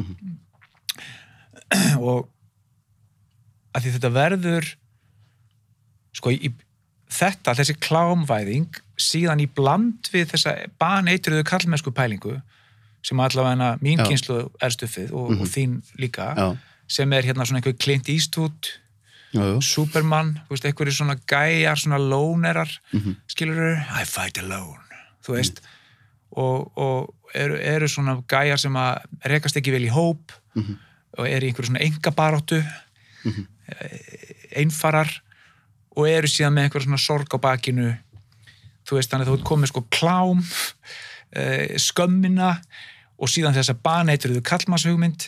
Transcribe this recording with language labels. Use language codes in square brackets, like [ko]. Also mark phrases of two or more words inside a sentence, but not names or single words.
[is] Og að því þetta verður, sko, þessi klámvæðing síðan í bland við þessa baneitruðu karlmennsku pælingu sem allavega mín kynslu er stuffið og þín líka sem er hérna svona einhver Clint Eastwood Superman, þú veist, einhverju svona gæjar, svona lónerar skilurðu, [en] I fight alone [is] þú veist, og eru svona gæjar sem að rekast ekki vel í hóp og eru í einhverju svona engabaráttu einfarar og eru síðan með einhverja svona sorg á bakinu, þú veist, þannig að þú komið sko klám, skömmina og síðan þess að baneitruðu kallmannshugmynd.